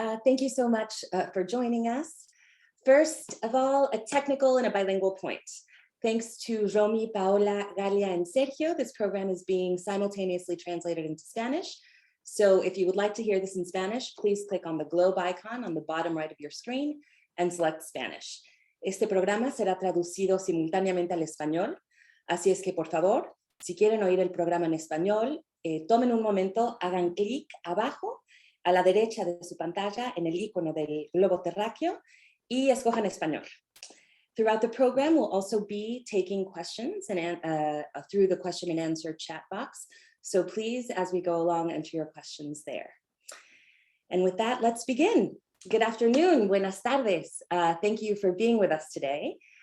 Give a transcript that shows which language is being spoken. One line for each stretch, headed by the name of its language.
English: Thank you so much for joining us. First of all, a technical and a bilingual point. Thanks to Romy, Paola, Galia, and Sergio, this program is being simultaneously translated into Spanish. So if you would like to hear this in Spanish, please click on the globe icon on the bottom right of your screen and select Spanish.
Spanish: Este programa será traducido simultáneamente al español, así es que por favor, si quieren oír el programa en español, tomen un momento, hagan clic abajo a la derecha de su pantalla en el icono del globo terráqueo y escojan español.
English: Throughout the program, we'll also be taking questions and through the question and answer chat box. So please, as we go along, enter your questions there. And with that, let's begin. Good afternoon,
Spanish: buenas tardes.
English: Thank you for being with us today.